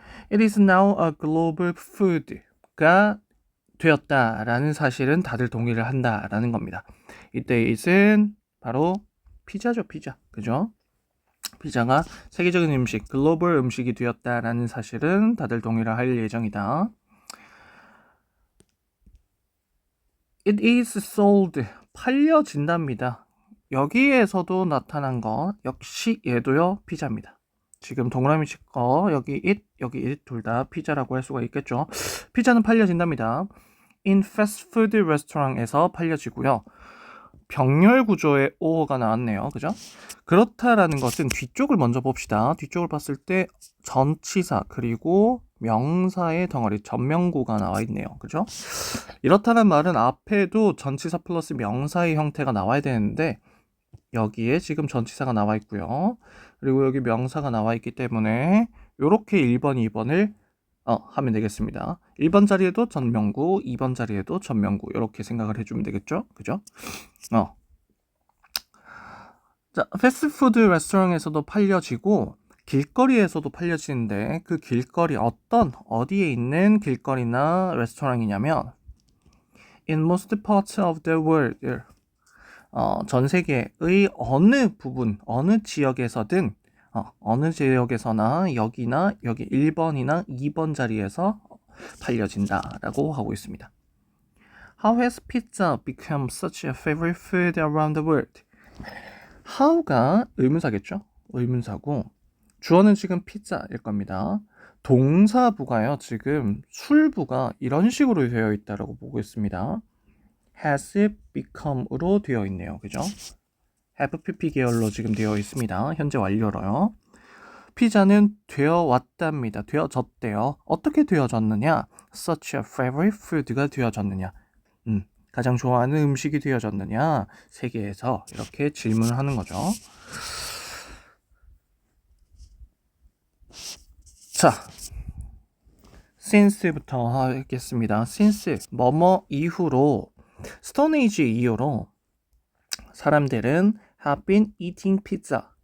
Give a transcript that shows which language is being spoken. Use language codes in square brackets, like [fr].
[en] It is now a global food [ko] 가 되었다라는 사실은 다들 동의를 한다라는 겁니다. 이때 it은 바로 피자죠, 피자. 그죠? 피자가 세계적인 음식, 글로벌 음식이 되었다라는 사실은 다들 동의를 할 예정이다. [en] It is sold, [ko] 팔려진답니다. 여기에서도 나타난 거 역시 얘도요, 피자입니다. 지금 동그라미 칠거 여기 it 둘 다 피자라고 할 수가 있겠죠. 피자는 팔려진답니다. [en] In fast food restaurant [ko] 에서 팔려지고요. 병렬 구조의 오어가 나왔네요. 그죠? 그렇다라는 것은 뒤쪽을 먼저 봅시다. 뒤쪽을 봤을 때 전치사 그리고 명사의 덩어리 전명구가 나와 있네요. 그죠? 이렇다는 말은 앞에도 전치사 플러스 명사의 형태가 나와야 되는데 여기에 지금 전치사가 나와 있고요. 그리고 여기 명사가 나와 있기 때문에 이렇게 1번, 2번을 하면 되겠습니다. 1번 자리에도 전명구, 2번 자리에도 전명구 이렇게 생각을 해주면 되겠죠? 그죠? 자, 패스트푸드 레스토랑에서도 팔려지고 길거리에서도 팔려지는데 그 길거리 어디에 있는 길거리나 레스토랑이냐면 [en] In most parts of the world, [ko] 전 세계의 어느 부분, 어느 지역에서든 어느 지역에서나 여기나 여기 1번이나 2번 자리에서 팔려진다라고 하고 있습니다. [en] How has pizza become such a favorite food around the world? [ko] how가 의문사겠죠? 의문사고 주어는 지금 피자일 겁니다. 동사부가요. 지금 술부가 이런 식으로 되어 있다고 보고 있습니다. has become으로 되어 있네요. 그죠? have pp 계열로 지금 되어 있습니다. 현재 완료로요. 피자는 되어 왔답니다. 되어졌대요. 어떻게 되어졌느냐? [en] Such a favorite food [ko] 가 되어졌느냐? 가장 좋아하는 음식이 되어졌느냐? 세계에서 이렇게 질문을 하는 거죠. 자, since부터 하겠습니다. since 뭐뭐 이후로 스톤 에이지 이후로 사람들은 [en] have been eating pizza.